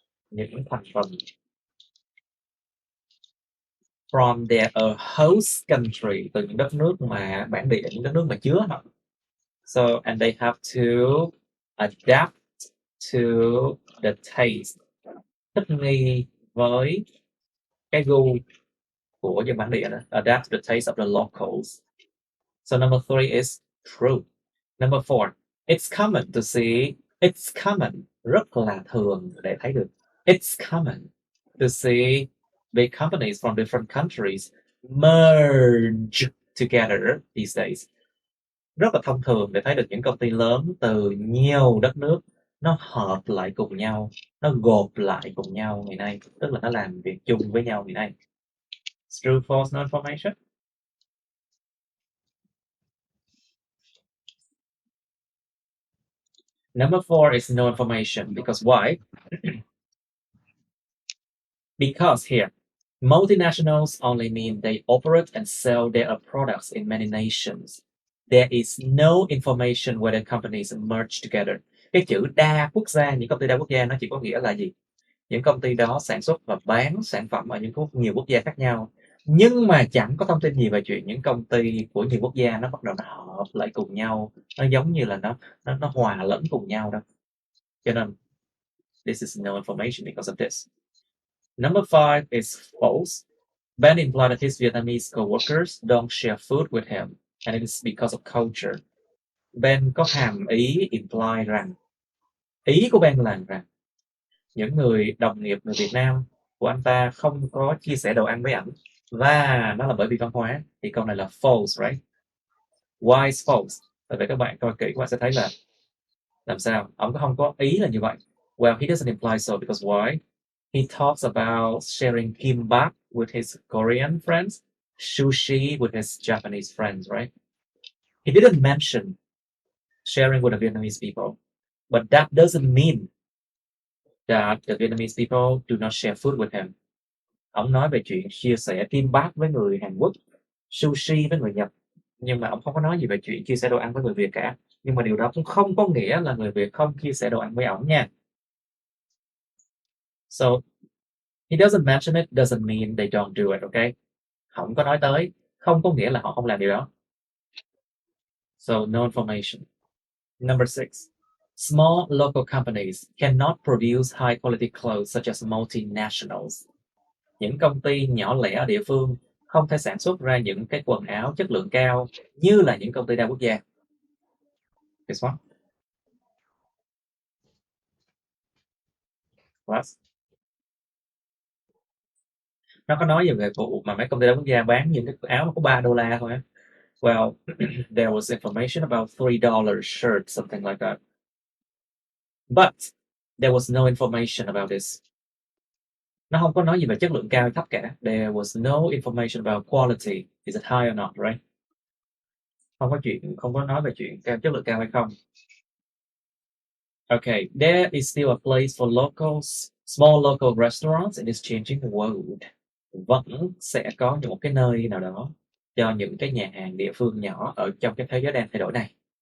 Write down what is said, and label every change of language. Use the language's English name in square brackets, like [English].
[Vietnamese] Những thành phần [English] from their host country, [Vietnamese] từ những đất nước mà bản địa, những đất nước mà chứa họ. [English] So, and they have to adapt to the taste, [Vietnamese] thích nghi với cái gu của dân bản địa đó. [English] Adapt to the taste of the locals. So number 3 is true. Number 4, it's common to see. It's common, [Vietnamese] rất là thường để thấy được. [English] It's common to see big companies from different countries merge together these days. [Vietnamese] Rất là thông thường để thấy được những công ty lớn từ nhiều đất nước nó hợp lại cùng nhau, nó gộp lại cùng nhau ngày nay, tức là nó làm việc chung với nhau ngày nay. [English] It's true, false, no information. Number 4 is no information, because why? Because here, multinationals only mean they operate and sell their products in many nations. There is no information whether companies merge together. [Vietnamese] Cái chữ đa quốc gia, những công ty đa quốc gia nó chỉ có nghĩa là gì? Những công ty đó sản xuất và bán sản phẩm ở nhiều quốc gia khác nhau. Nhưng mà chẳng có thông tin gì về chuyện những công ty của nhiều quốc gia nó bắt đầu nó hợp lại cùng nhau. Nó giống như là nó hòa lẫn cùng nhau đâu. Cho nên [English] This is no information because of this. Number 5 is false. Ben implied that his Vietnamese co-workers don't share food with him, and it is because of culture. [Vietnamese] Ben có hàm ý imply rằng, ý của Ben là rằng những người đồng nghiệp người Việt Nam của anh ta không có chia sẻ đồ ăn với ảnh, và nó là bởi vì văn hóa. Thì câu này là false, right? [English] Why is false? [Vietnamese] Tại vì các bạn coi kỹ các bạn sẽ thấy là làm sao ông có không có ý là như vậy. [English] Well, he doesn't imply so because why? He talks about sharing kimbap with his Korean friends, sushi with his Japanese friends, right? He didn't mention sharing with the Vietnamese people, but that doesn't mean that the Vietnamese people do not share food with him. [Vietnamese] Ông nói về chuyện chia sẻ kimbap với người Hàn Quốc, sushi với người Nhật, nhưng mà ông không có nói gì về chuyện chia sẻ đồ ăn với người Việt cả. Nhưng mà điều đó cũng không có nghĩa là người Việt không chia sẻ đồ ăn với ổng nha. [English] So he doesn't mention it doesn't mean they don't do it, okay? [Vietnamese] Không có nói tới, không có nghĩa là họ không làm điều đó. [English] So no information. Number 6. Small local companies cannot produce high quality clothes such as multinationals. [Vietnamese] Những công ty nhỏ lẻ ở địa phương không thể sản xuất ra những cái quần áo chất lượng cao như là những công ty đa quốc gia. [English] This one. Last. [Vietnamese] Nó có nói về vụ mà mấy công ty đa quốc gia bán những cái áo có $3 thôi á. [English] Well, there was information about $3 shirt, something like that. But there was no information about this. [Vietnamese] Nó không có nói gì về chất lượng cao hay thấp cả. [English] There was no information about quality. Is it high or not, right? [Vietnamese] Không có nói về chuyện chất lượng cao hay không. [English] Okay, there is still a place for small local restaurants in this changing world. [Vietnamese] Vẫn sẽ có một cái nơi nào đó cho những cái nhà hàng địa phương nhỏ ở trong cái thế giới đang thay đổi này.